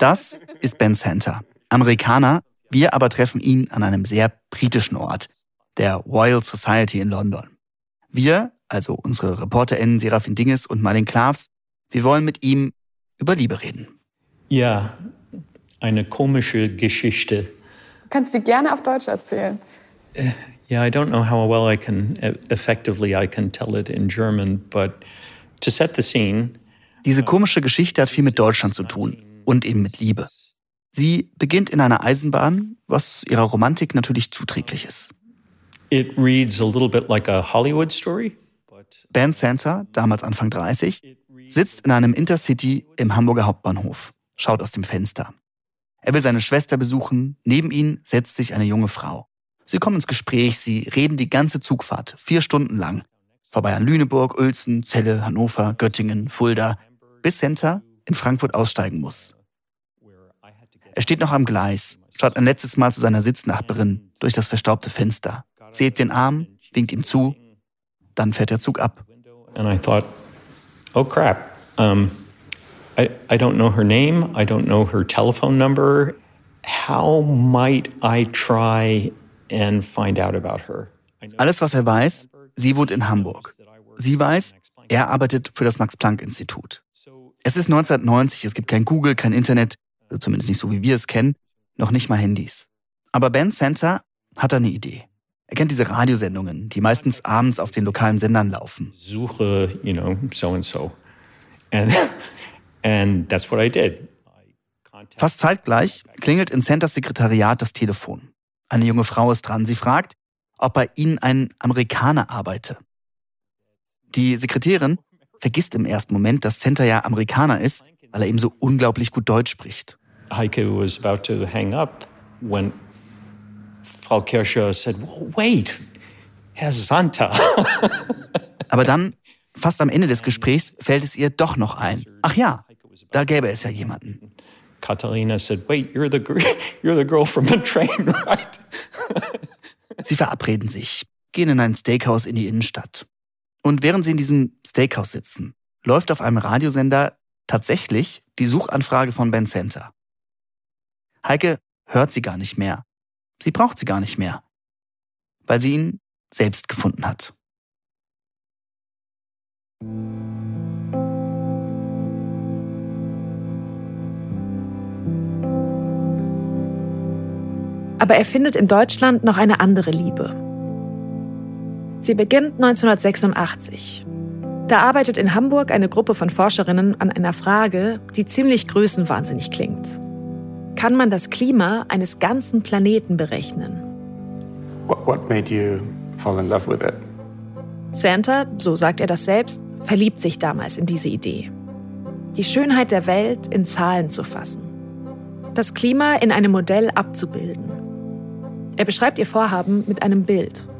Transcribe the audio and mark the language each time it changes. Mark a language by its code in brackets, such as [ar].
[de] Das ist Ben Senter, Amerikaner. Wir aber treffen ihn an einem sehr britischen Ort, der Royal Society in London. Wir, also unsere ReporterInnen Serafin Dinges und Marlene Klavs, wir wollen mit ihm über Liebe reden. Ja, eine komische Geschichte. Kannst du gerne auf Deutsch erzählen? [en] Yeah, I don't know how well I can effectively I can tell it in German, but to set the scene. [de] Diese komische Geschichte hat viel mit Deutschland zu tun und eben mit Liebe. Sie beginnt in einer Eisenbahn, was ihrer Romantik natürlich zuträglich ist. [en] It reads a little bit like a Hollywood story. [de] Ben Senter, damals Anfang 30, sitzt in einem Intercity im Hamburger Hauptbahnhof, schaut aus dem Fenster. Er will seine Schwester besuchen. Neben ihn setzt sich eine junge Frau. Sie kommen ins Gespräch, sie reden die ganze Zugfahrt, 4 Stunden lang. Vorbei an Lüneburg, Uelzen, Celle, Hannover, Göttingen, Fulda, bis Senter in Frankfurt aussteigen muss. Er steht noch am Gleis, schaut ein letztes Mal zu seiner Sitznachbarin durch das verstaubte Fenster, sie hebt den Arm, winkt ihm zu, dann fährt der Zug ab. [en] And I thought, oh crap, I don't know her name, I don't know her telephone number. How might I try and find out about her? [de] Alles, was er weiß, sie wohnt in Hamburg. Sie weiß, er arbeitet für das Max-Planck-Institut. Es ist 1990, es gibt kein Google, kein Internet, also zumindest nicht so, wie wir es kennen, noch nicht mal Handys. Aber Ben Senter hat eine Idee. Er kennt diese Radiosendungen, die meistens abends auf den lokalen Sendern laufen. [en] Suche, you know, so and so. And that's what I did. [de] Fast zeitgleich klingelt in Senters Sekretariat das Telefon. Eine junge Frau ist dran. Sie fragt, ob bei ihnen ein Amerikaner arbeite. Die Sekretärin vergisst im ersten Moment, dass Senter ja Amerikaner ist, weil er eben so unglaublich gut Deutsch spricht. [en] Heike was about to hang up when Frau Kircher said, wait, Herr Senter. [de] Aber dann, fast am Ende des Gesprächs, fällt es ihr doch noch ein. Ach ja, da gäbe es ja jemanden. [en] Katharina said, wait, you're the girl from the train, right? [de] Sie verabreden sich, gehen in ein Steakhouse in die Innenstadt. Und während sie in diesem Steakhouse sitzen, läuft auf einem Radiosender tatsächlich die Suchanfrage von Ben Senter. Heike hört sie gar nicht mehr. Sie braucht sie gar nicht mehr, weil sie ihn selbst gefunden hat. Aber er findet in Deutschland noch eine andere Liebe. Sie beginnt 1986. Da arbeitet in Hamburg eine Gruppe von Forscherinnen an einer Frage, die ziemlich größenwahnsinnig klingt. Kann man das Klima eines ganzen Planeten berechnen? [en] What made you fall in love with it? [de] Senter, so sagt er das selbst, verliebt sich damals in diese Idee. Die Schönheit der Welt in Zahlen zu fassen. Das Klima in einem Modell abzubilden. Er beschreibt ihr Vorhaben mit einem Bild.